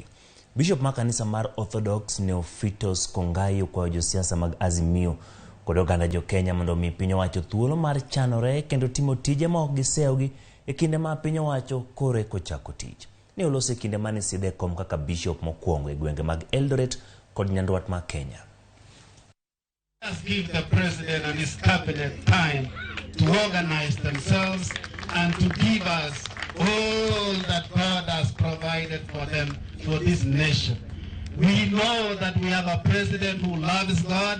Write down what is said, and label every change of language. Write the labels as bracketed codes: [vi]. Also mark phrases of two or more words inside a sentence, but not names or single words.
[luo] Bishop ma kanisa mar Orthodox Neophytos Kongayo kwa josiasa mag Azimio kod oganda jo Kenya mondo omi piny owacho thuolo mar chanore kendo timo tije ma ok gisewogi e kinde ma piny owacho kore kochako tich. Ne olose kinde mane side kom kaka bishop mokwongo e gwenge mag Eldoret kod Nyanduat ma Kenya. [en] Let's give the president and his cabinet time to organize themselves and to give us all that God has provided for them, for this nation. We know that we have a president who loves God.